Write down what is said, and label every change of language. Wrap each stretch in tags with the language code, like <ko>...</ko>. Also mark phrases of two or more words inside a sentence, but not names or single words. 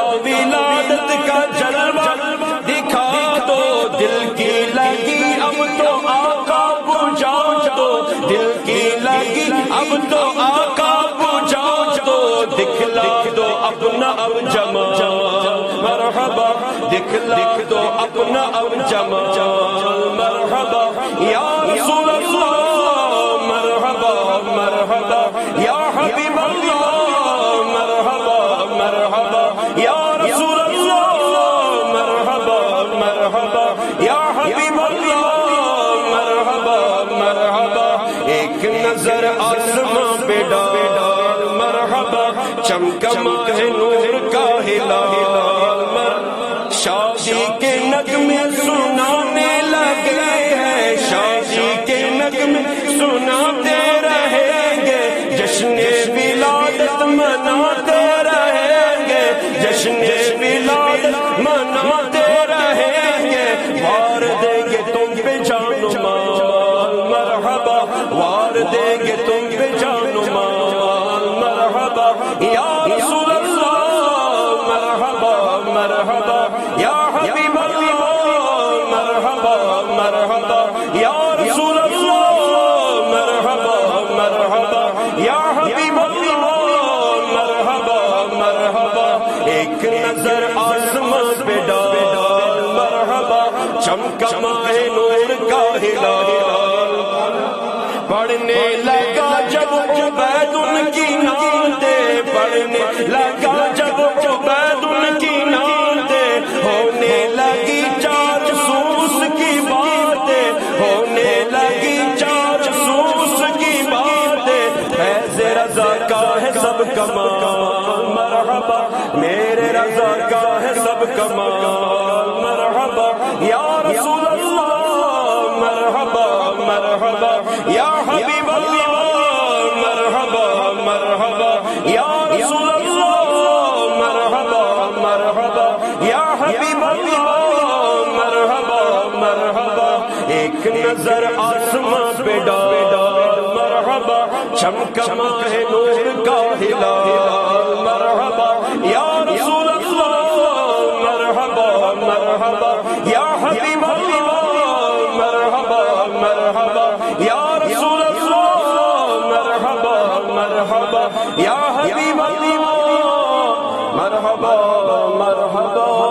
<ur>ولادت کا جلوہ دکھا دو، دل کی لگی اب تو آقا بجھا دو، دل کی لگی اب تو آقا بجھا دو، دکھلا دو اپنا اب جمال مرحبا، دکھلا دو اپنا اب جمال مرحبا</ur> <ar>یا رسول اللہ مرحبا مرحبا یا حبیب اللہ مرحبا مرحبا یا رسول اللہ مرحبا مرحبا یا حبیب اللہ مرحبا مرحبا،</ar> <ur>ایک نظر آسمان پہ ڈال مرحبا، چمکا ماہ نور کا ہلال، شادی کے نغمے سنانے لگے ہیں، شادی کے نغمے سناتے رہیں گے، جشن ولادت مناتے رہیں گے، جشن ولادت مناتے رہیں گے، وار دیں گے تم پہ جان و مال مرحبا، وار دیں گے تم پہ جان و مال مرحبا</ur> <ar>یا رسول اللہ مرحبا مرحبا یا حبیب اللہ مرحبا مرحبا یا رسول اللہ مرحبا مرحبا یا حبیب اللہ مرحبا مرحبا</ar> <ur>ایک نظر آسمان پہ ڈال مرحبا چمکا ماہ نور کا ہلال پڑھنے لگا جب عبید ان کی نعتیں پڑھنے لگا جب عبید ان کی نعتیں ہونے لگی جاسوس کی باتیں ہونے لگی جاسوس کی باتیں فیض رضا کا ہے سب کمال مرحبا میرے رضا کا ہے سب کمال</ur> <ar>مرحبا یا رسول اللہ مرحبا مرحبا یا حبیب اللہ مرحبا مرحبا یا رسول اللہ مرحبا مرحبا یا حبیب اللہ مرحبا مرحبا</ar> <ur>ایک نظر آسمان پہ ڈال مرحبا چمکا ماہ نور کا ہلال</ur> <ar>مرحبا یا رسول اللہ مرحبا مرحبا یا حبیب اللہ مرحبا مرحبا یا رسول اللہ مرحبا مرحبا یا حبیب اللہ مرحبا مرحبا</ar>